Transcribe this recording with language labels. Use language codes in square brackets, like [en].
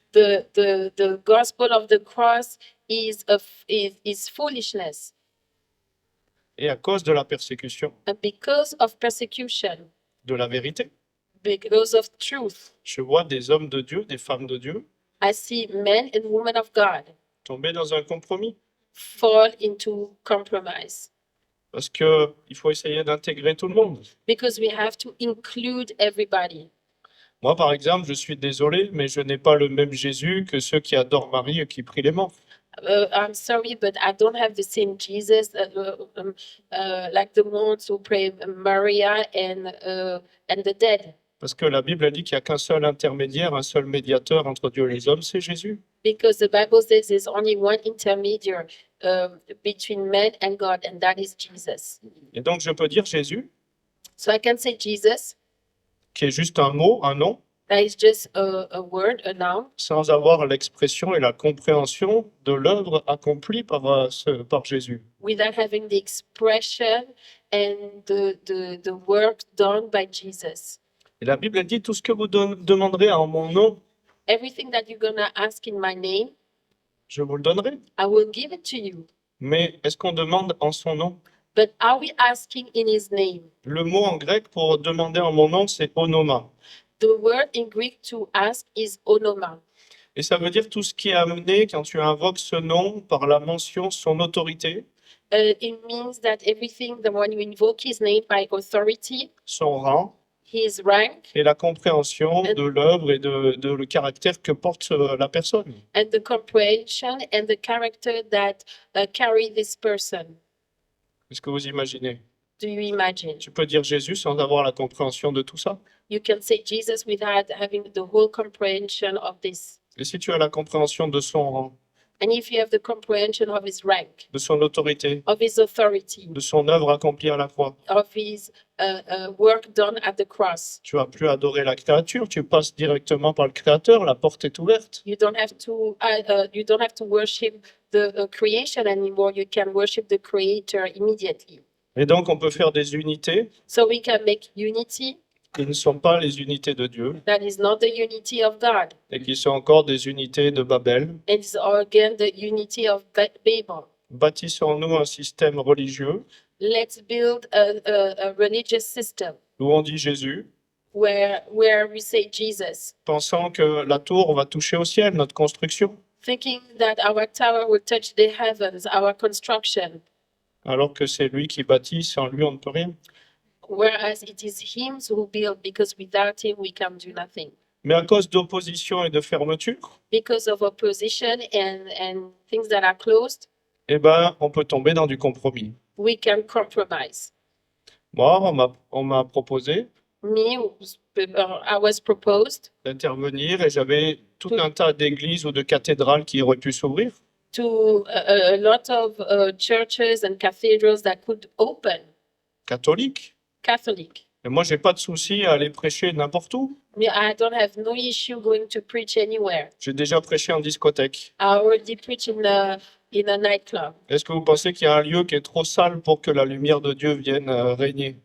[en] The gospel of the cross is foolishness. [fr] Et à cause de la persécution [en] And because of persecution, [fr] de la vérité, [en] because of truth, [fr] je vois des hommes de Dieu, des femmes de Dieu, [en] I see men and women of God [fr] tomber dans un compromis. [en] fall into compromise. [fr] Parce qu'il faut essayer d'intégrer tout le monde. [en] Because we have to include everybody. [fr] Moi, par exemple, je suis désolé, mais je n'ai pas le même Jésus que ceux qui adorent Marie et qui prient les morts. [en] I'm sorry, but I don't have the same Jesus like the ones who pray Maria and the dead. [fr] Parce que la Bible a dit qu'il n'y a qu'un seul intermédiaire, un seul médiateur entre Dieu et les hommes, c'est Jésus. [en] Because the Bible says there's only one intermediary between man and God, and that is Jesus. [fr] Et donc je peux dire Jésus, [en] So I can say Jesus, [fr] qui est juste un mot, un nom, [en] that is just a word, a noun, [fr] sans avoir l'expression et la compréhension de l'œuvre accomplie par Jésus. [en] without having the expression and the work done by Jesus. [fr] Et la Bible dit, tout ce que vous demanderez en mon nom, [en] Everything that you're going to ask in my name, [fr] je vous le donnerai. [en] I will give it to you. [fr] Mais est-ce qu'on demande en son nom? [en] But are we asking in his name? [fr] Le mot en grec pour demander en mon nom, c'est onoma. [en] The word in Greek to ask is onoma. [fr] Et ça veut dire tout ce qui est amené quand tu invoques ce nom par la mention, son autorité, [en] It means that everything, that when you invoke his name by authority, [fr] son rang [en] his rank, [fr] et la compréhension de l'œuvre et de le caractère que porte la personne. [en] and the comprehension and the character that carry this person. [fr] Est-ce que vous imaginez? [en] Do you imagine? [fr] Tu peux dire Jésus sans avoir la compréhension de tout ça. [en] You can say Jesus without having the whole comprehension of this. [fr] Et si tu as la compréhension de son rang, [en] And if you have the comprehension of his rank, [fr] de son autorité, [en] of his authority, [fr] de son œuvre accomplie à la croix, [en] of his work done at the cross, [fr] tu as plus adorer la créature, tu passes directement par le Créateur, la porte est ouverte. [en] you don't have to worship the creation anymore. You can worship the Creator immediately. [fr] Et donc on peut faire des unités [en] So we can make unity [fr] qui ne sont pas les unités de Dieu [en] that is not the unity of God. [fr] et qui sont encore des unités de Babel. [en] It's again the unity of Babel. [fr] Bâtissons-nous un système religieux [en] Let's build a religious system [fr] où on dit Jésus, [en] where we say Jesus, [fr] pensant que la tour va toucher au ciel, notre construction, [en] thinking that our tower will touch the heavens, our construction, [fr] alors que c'est lui qui bâtit, sans lui on ne peut rien. [en] whereas it is him who built, because without him we can do nothing. [fr] Mais à cause d'opposition et de fermeture, [en] Because of opposition and things that are closed, [fr] eh ben, on peut tomber dans du compromis. [en] we can compromise. [fr] Moi, on m'a proposé [en] Me, I was proposed [fr] d'intervenir et j'avais tout un tas d'églises ou de cathédrales qui auraient pu s'ouvrir. [en] to a lot of churches and cathedrals that could open, [fr] Catholiques. [en] Catholic. [fr] Et moi, j'ai pas de souci à aller prêcher n'importe où. [en] I don't have no issue going to preach anywhere. [fr] J'ai déjà prêché en discothèque. [en] I already preach in a nightclub. [fr] Est-ce que vous pensez qu'il y a un lieu qui est trop sale pour que la lumière de Dieu vienne régner?